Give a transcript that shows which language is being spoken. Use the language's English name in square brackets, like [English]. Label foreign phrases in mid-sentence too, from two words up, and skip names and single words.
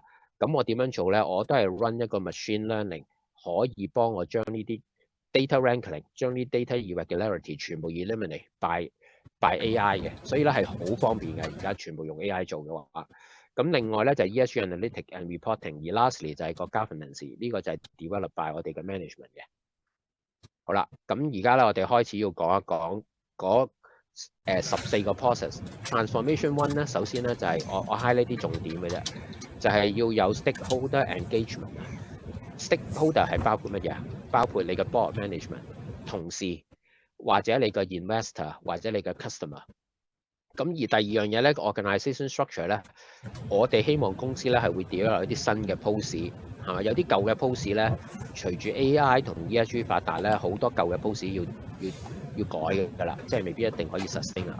[Cantonese] 咁我點樣做咧？我都係 run 一個 [English] machine learning， [Cantonese] 可以幫我將呢啲 [English] data wrangling， [Cantonese] 將啲 [English] data irregularity [Cantonese] 全部 [English] eliminate by AI [Cantonese] 嘅，所以咧係好方便嘅。而家全部用 AI 做嘅話，咁另外咧就係 [English] ESG analytic and reporting， [Cantonese] 而 lastly 就係個 governance， 呢個就係 [English] develop by [Cantonese] 我哋嘅 management 嘅。好啦，咁而家咧我哋開始要講一講嗰14個 process。 [English] Transformation one [Cantonese] 咧，首先咧就係我 highlight 啲重點嘅啫，就係要有 [English] stakeholder engagement。 [Cantonese] stakeholder 係包括乜嘢啊？包括你嘅 [English] board management、 [Cantonese] 同事，或者你嘅 investor， 或者你嘅 customer。咁而第二樣嘢咧 ， [English] organisation structure [Cantonese] 咧，我哋希望公司咧係會 develop 一啲新嘅 post， 係嘛？有啲舊嘅 post 咧，隨住 AI 同 ESG 發達咧，好多舊嘅 post 要改㗎啦，即係未必一定可以 sustain 啦。